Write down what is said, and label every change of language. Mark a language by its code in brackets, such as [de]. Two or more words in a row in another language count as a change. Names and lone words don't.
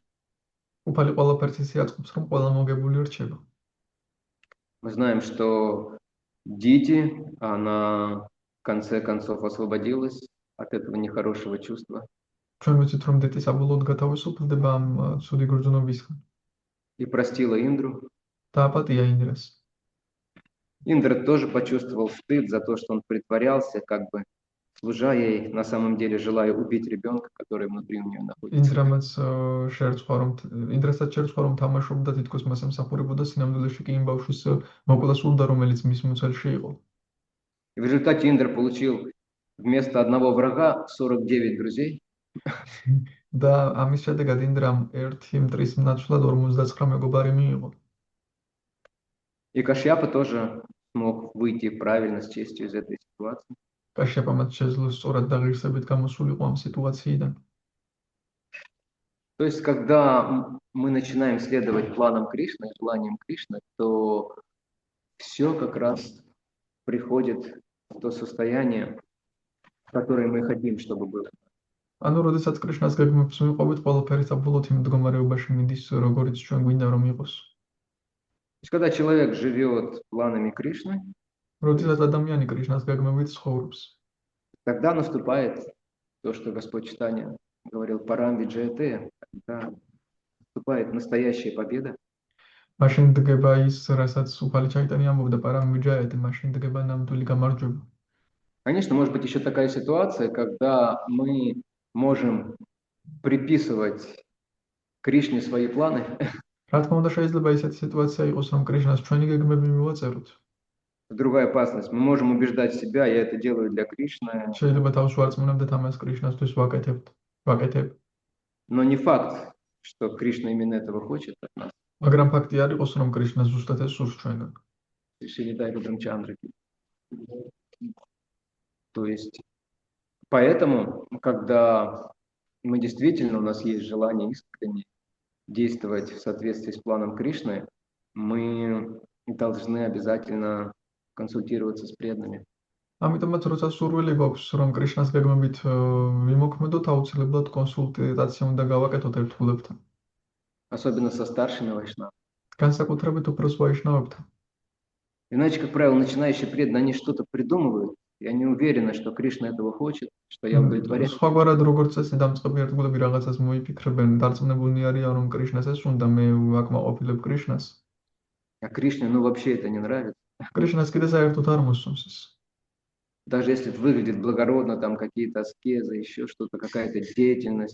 [ka] უფალი ყველაფერს ისე აწყობს, რომ ყველა მოგებული რჩება. [ru] Мы знаем, что Дити, она в конце концов освободилась от этого нехорошего чувства. [ka] ჩვენ ვიცით რომ დეტი საბოლოოდ გათავისუფლდება ამ ცუდი გრძნობისგან. [ru] И простила Индру. [ka] და აპატია ინდრას. [ru] Индра тоже почувствовал стыд за то, что он притворялся, как бы служа ей, на самом деле желая убить ребенка, который внутри у нее находится. [ka] ინდრამაც შეერწყვა რომ ინდრასაც შეერწყვა რომ თამაშობდა თითქოს მას ემსახურებოდა სინამდვილეში კი იმ ბავშვის მოკლა სურდა რომელიც მის მუცელში იყო. [ru] И в результате Индра получил вместо одного врага 49 друзей. [ka] და ამის შედეგად ინდრამ ერთი მტრის ნაცვლად 49 მეგობარი მიიღო. [ru] И Кашьяпа тоже смог выйти правильно, с честью из этой ситуации. [ka] კაშიაპამაც შეძლო სწორად და ღირსებით გამოსულიყო ამ სიტუაციიდან. [ru] То есть, когда мы начинаем следовать планам Кришны, желаниям Кришны, то все как раз приходит в то состояние, которое мы хотим, чтобы было. [ka] ანუ როდესაც კრიშნას გეგმებს მივყვებით, ყველაფერი საბოლოოდ იმ მდგომარეობაში მიდის, როგორც ჩვენ გვინდა რომ იყოს. [ru] То есть, когда человек живет планами Кришны, [ka] როდესაც ადამიანი კრიშნას გეგმებით ცხოვრობს, [ru] тогда наступает то, что Господь Чайтанья говорил, [sa] परम् विजयते, [ru] когда наступает настоящая победа. [ka] მაშინ დგება ის, რასაც უფალი ჩაიტანია ამბობდა, [sa] परम् विजयते, [ka] მაშინ დგება ნამდვილი გამარჯვება. [ru] Конечно, может быть еще такая ситуация, когда мы можем приписывать Кришне свои планы. [ka] რა თქმა უნდა, შეიძლება ისეთი სიტუაცია იყოს, რომ კრიშნას ჩვენი გეგმები მივაწეროთ. [ru] Другая опасность. Мы можем убеждать себя, я это делаю для Кришны. [ka] შეიძლება თავს ვარწმუნებდეთ ამას კრიშნასთვის ვაკეთებ. [ru] Но не факт, что Кришна именно этого хочет от нас. [ka] მაგრამ ფაქტი არ იყოს, რომ კრიშნა ზუსტად ეს სურს ჩვენგან. [ru] Шридхар Брамчандра. То есть, поэтому, когда мы действительно, у нас есть желание искренне действовать в соответствии с планом Кришны, мы должны обязательно консультироваться с преданными. [ka] ამიტომაც როცა სურვილი გვაქვს რომ კრიშნას გეგმებით ვიმოქმედოთ, აუცილებლად კონსულტაცია უნდა გავაკეთოთ ერთგულებთან. [ru] Особенно со старшими вайшнавами. [ka] განსაკუთრებით უფროს ვაიშნავებთან. [ru] Иначе, как правило, начинающие преданные, они что-то придумывают, и они уверены, что Кришна этого хочет, что я удовлетворяю. [ka] სხვაგვარად როგორც წესი დამწყები ერთგულები რაღაცას მოიფიქრებენ, დარწმუნებულნი არიან რომ კრიშნას ეს უნდა, მე ვაკმაყოფილებ კრიშნას. [ru] А Кришне, ну, вообще это не нравится. [ka] კრიშნას კიდე საერთოდ არ მოსწონს ეს. [ru] Даже если это выглядит благородно, там какие-то аскезы, еще что-то, какая-то деятельность.